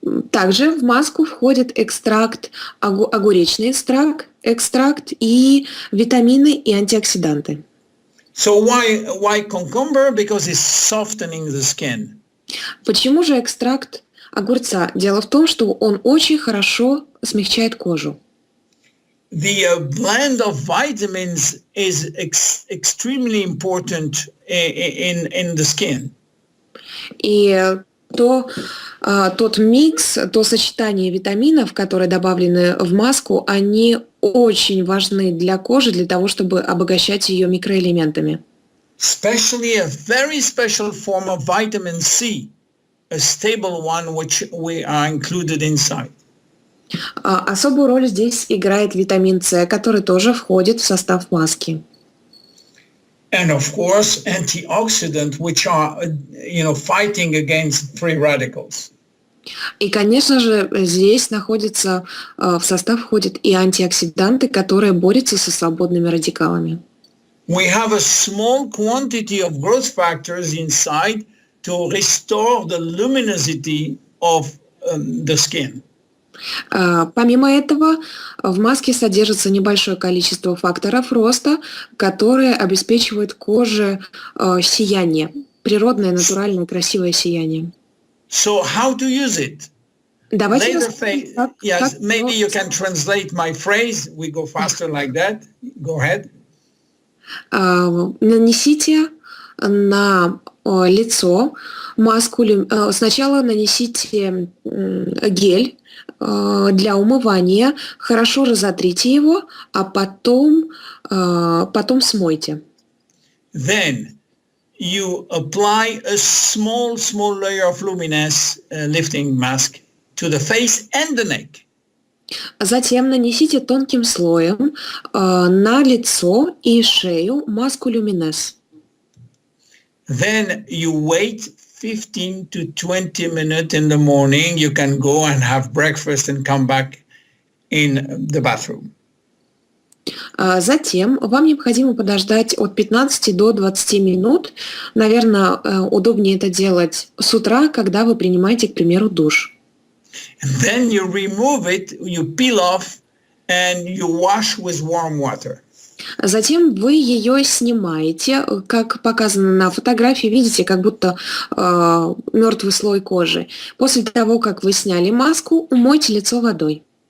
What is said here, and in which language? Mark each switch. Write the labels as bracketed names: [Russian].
[Russian] Также в маску входит экстракт, огуречный экстракт и витамины и антиоксиданты. [English] So why cucumber? Because it's softening the skin. [Russian] Почему же экстракт огурца? Дело в том, что он очень хорошо смягчает кожу. [English] The blend of vitamins is extremely important in the skin. [Russian] И тот микс, то сочетание витаминов, которые добавлены в маску, они очень важны для кожи, для того, чтобы обогащать ее микроэлементами. [English] Especially a very special form of vitamin C, a stable one which we are included inside. [Russian] Особую роль здесь играет витамин С, который тоже входит в состав маски. [English] And of course, antioxidants, which are, fighting against free radicals. [Russian] И, конечно же, здесь в состав входят и антиоксиданты, которые борются со свободными радикалами. [English] We have a small quantity of growth factors inside to restore the luminosity of the skin. [Russian] Помимо этого, в маске содержится небольшое количество факторов роста, которые обеспечивают коже сияние, природное, натуральное, красивое сияние. [English] So how to use it? [Russian] Давайте [English] Yes, maybe you can translate my phrase. We go faster like that. Go ahead. [Russian] Нанесите на лицо маску. Сначала нанесите гель для умывания, хорошо разотрите его, а потом смойте. [English] Then you apply a small layer of Luminesce lifting mask to the face and the neck. [Russian] Затем нанесите тонким слоем на лицо и шею маску Luminesce. [English] Then you wait 15 to 20 minutes in the morning. You can go and have breakfast and come back in the bathroom. [Russian] Затем вам необходимо подождать от 15 до 20 минут. Наверное, удобнее это делать с утра, когда вы принимаете, к примеру, душ. [English] And then you remove it, you peel off, and you wash with warm water. [Russian] Затем вы ее снимаете, как показано на фотографии, видите, как будто мертвый слой кожи. После того, как вы сняли маску, умойте лицо водой.